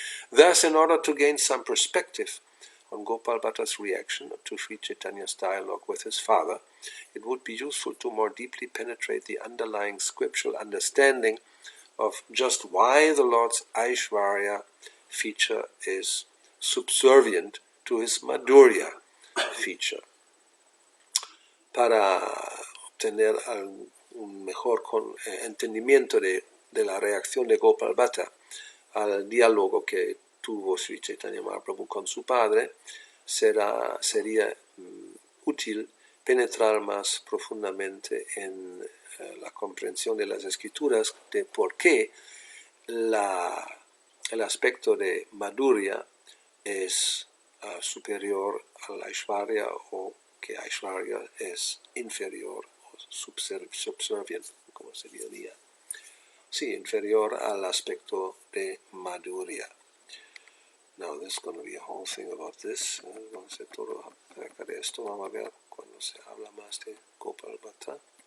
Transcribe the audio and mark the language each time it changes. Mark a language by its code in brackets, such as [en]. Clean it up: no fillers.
[en] Thus, in order to gain some perspective on Gopal Bhatta's reaction to Sri Chaitanya's dialogue with his father, it would be useful to more deeply penetrate the underlying scriptural understanding of just why the Lord's Aishwarya feature is subservient to his Madhurya feature. [es] Para obtener un mejor entendimiento de la reacción de Gopal Bhatta al diálogo que tuvo Sri Chaitanya Mahaprabhu con su padre, sería útil penetrar más profundamente en la comprensión de las escrituras de por qué el aspecto de Madhurya es superior al Aishwarya, o que Aishwarya es inferior o subservient, como se diría. Sí, inferior al aspecto de Madhurya. [en] Now there's going to be a whole thing about this. [es] Vamos a hacer todo acerca de esto. Vamos a ver cuando se habla más de Gopal Bhatta.